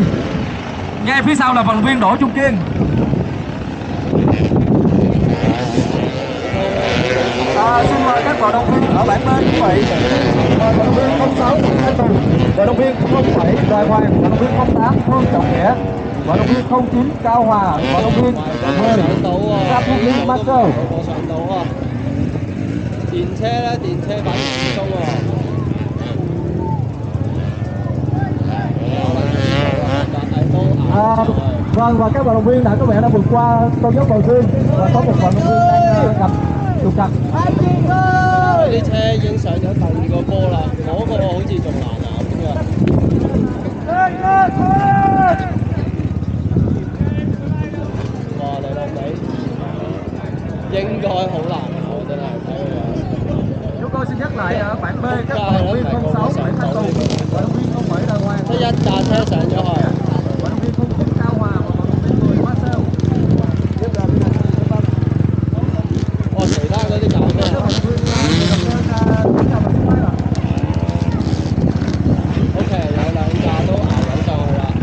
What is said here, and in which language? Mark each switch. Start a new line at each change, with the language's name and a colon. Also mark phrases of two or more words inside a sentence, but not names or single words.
Vietnamese: Ngay phía sau là vận động viên Đỗ Trung Kiên. Xin mời các vận động viên ở bảng bên như vậy. Vận động viên 06 Nguyễn Thanh Tùng, vận động viên 07 Đoàn Hoàng, vận động viên 08 Phương Trọng Nghĩa, vận động viên 09 Cao Hòa, vận động viên 10 Giáp Quốc Lý Master.
Cantonese: 電車咧，電車反而鬆喎。
Vietnamese: Vâng, và các vận động viên đã có vẻ đã vượt qua con dốc đầu tiên và có một vận động viên đang gặp trục trặc.
Cantonese: 啲車已經上咗第2個波啦，嗰個好似仲難咬添㗎。哇！你老味，應該好難咬，真係睇佢樣。
Vietnamese: Chúng tôi xin nhắc lại ở bảng B các vận động viên 06 Nguyễn Thanh Tùng, vận động viên 07 Đoàn Hoàng,
Cantonese: 得一架車上咗去。
Vietnamese: vận động viên 09 Cao Hòa và vận động viên 10 Marcel.
Cantonese: 哇！其他嗰啲搞咩啊？OK， 有2架都熬緊上去啦。